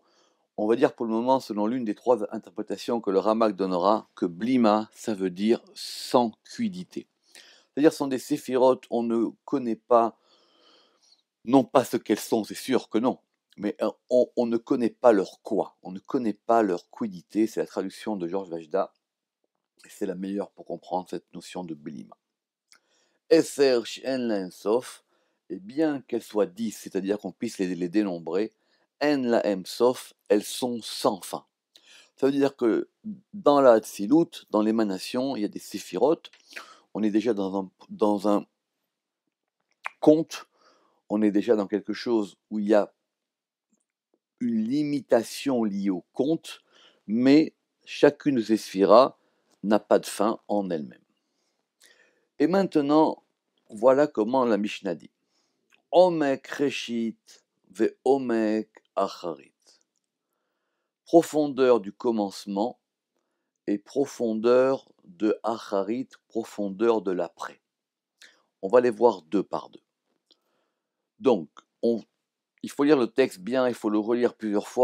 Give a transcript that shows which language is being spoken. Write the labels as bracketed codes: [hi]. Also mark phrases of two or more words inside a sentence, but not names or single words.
[fr] On va dire pour le moment, selon l'une des trois interprétations que le Ramak donnera, que Blima, ça veut dire sans cuidité. C'est-à-dire, ce sont des Sefirot, on ne connaît pas, non pas ce qu'elles sont, c'est sûr que non, mais on ne connaît pas leur quoi, on ne connaît pas leur quidité, c'est la traduction de Georges Vajda, et c'est la meilleure pour comprendre cette notion de Blima. [he] עשר שאין להן סוף, [fr] et bien qu'elles soient 10, c'est-à-dire qu'on puisse les dénombrer, [he] אין להן סוף, [fr] elles sont sans fin. Ça veut dire que dans la Tzilut, dans l'émanation, il y a des séphirotes, on est déjà dans un compte, on est déjà dans quelque chose où il y a une limitation liée au compte, mais chacune de ces sphiras n'a pas de fin en elle-même. Et maintenant, voilà comment la Mishnah dit. [he] עומק ראשית ועומק אחרית. [fr] Profondeur du commencement et profondeur de acharit, profondeur de l'après. On va les voir deux par deux. Donc, il faut lire le texte bien, il faut le relire plusieurs fois.